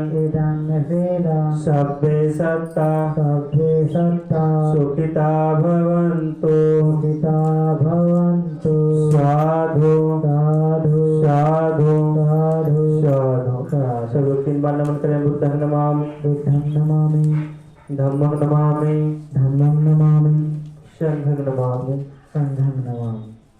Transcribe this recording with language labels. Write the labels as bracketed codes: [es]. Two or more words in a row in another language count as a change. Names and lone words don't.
[pi] इदं मे शीलं सभ्ये सत्ता सभ्ये सत्ता सुखिता भवन्तु सुखिता भवन्तु साधु साधु साधु साधु साधु साधु [hi] सब लोग 3 बार नमन करें। [pi] बुद्धं नमामि बुद्धं नमामि धम्मं नमामि धम्मं नमामि संघं नमामि। संघं नमामि।